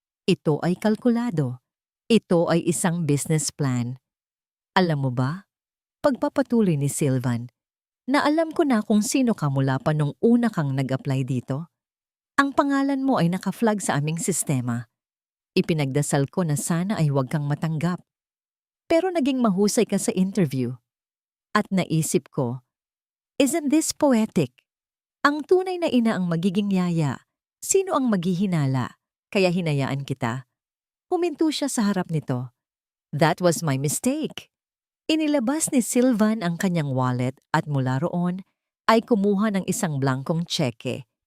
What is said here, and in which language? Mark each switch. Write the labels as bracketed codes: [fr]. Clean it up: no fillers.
[tl] Ito ay kalkulado. Ito ay isang business plan. "Alam mo ba?" Pagpapatuloy ni Silvan, "na alam ko na kung sino ka mula pa nung una kang nag-apply dito. Ang pangalan mo ay naka-flag sa aming sistema. Ipinagdasal ko na sana ay huwag kang matanggap. Pero naging mahusay ka sa interview. At naisip ko, [en] isn't this poetic? [tl] Ang tunay na ina ang magiging yaya. Sino ang maghihinala? Kaya hinayaan kita. Huminto siya sa harap nito. [en] That was my mistake. [tl] Inilabas ni Sylvan ang kanyang wallet at mula roon ay kumuha ng isang blankong tseke.